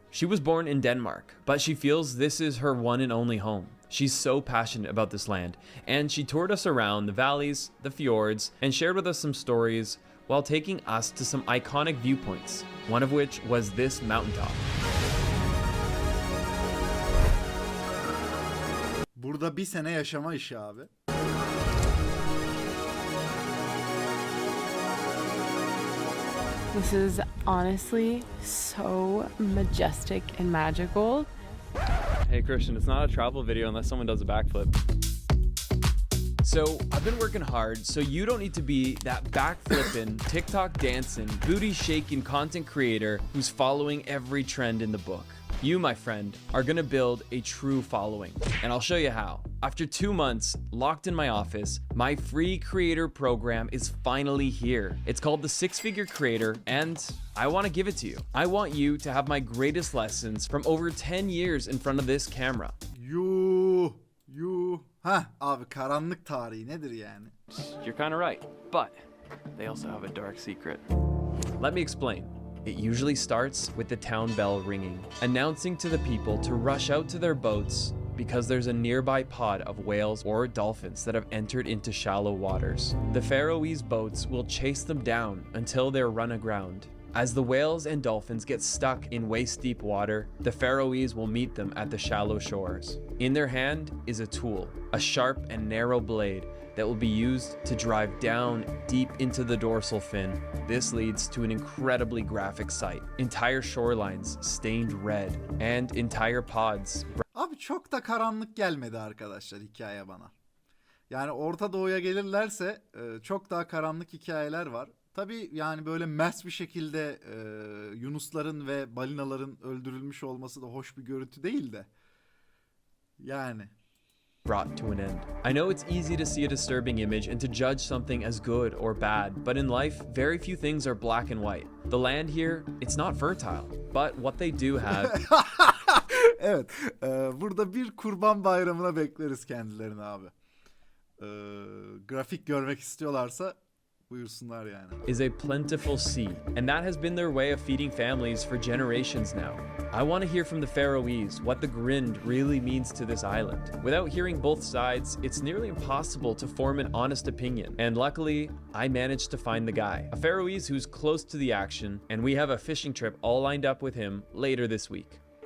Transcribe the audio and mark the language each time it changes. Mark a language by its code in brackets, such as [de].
[en] She was born in Denmark, but she feels this is her one and only home. She's so passionate about this land, and she toured us around the valleys, the fjords, and shared with us some stories while taking us to some iconic viewpoints, one of which was this mountaintop. [tr] Burada bir sene yaşama işi abi. [en] This is honestly so majestic and magical. Hey Christian, it's not a travel video unless someone does a backflip. So I've been working hard, so you don't need to be that backflipping, TikTok dancing, booty shaking content creator who's following every trend in the book. You, my friend, are gonna build a true following, and I'll show you how. After 2 months locked in my office, my free creator program is finally here. It's called the 6-Figure Creator, and I want to give it to you. I want you to have my greatest lessons from over 10 years in front of this camera. Yuh. [tr] Hah abi, karanlık tarihi nedir yani? [en] You're kind of right, but they also have a dark secret. Let me explain. It usually starts with the town bell ringing, announcing to the people to rush out to their boats because there's a nearby pod of whales or dolphins that have entered into shallow waters. The Faroese boats will chase them down until they're run aground. As the whales and dolphins get stuck in waist-deep water, the Faroese will meet them at the shallow shores. In their hand is a tool, a sharp and narrow blade that will be used to drive down deep into the dorsal fin. This leads to an incredibly graphic sight. Entire shorelines stained red and entire pods. [tr] Abi çok da karanlık gelmedi arkadaşlar hikaye bana. Yani Orta Doğu'ya gelirlerse çok daha karanlık hikayeler var. Tabii yani böyle mers bir şekilde yunusların ve balinaların öldürülmüş olması da hoş bir görüntü değil de. Yani. [en] Brought to an end. I know it's easy to see a disturbing image and to judge something as good or bad, but in life, very few things are black and white. The land here, it's not fertile, but what they do have... [tr] Evet, burada bir Kurban Bayramı'na bekleriz kendilerini abi. Grafik görmek istiyorlarsa buyursunlar yani. [en] Is a plentiful sea, and that has been their way of feeding families for generations now. I want to hear from the Faroese what the grind really means to this island. Without hearing both sides, it's nearly impossible to form an honest opinion. And luckily, I managed to find the guy, a Faroese who's close to the action, and we have a fishing trip all lined up with him later this week.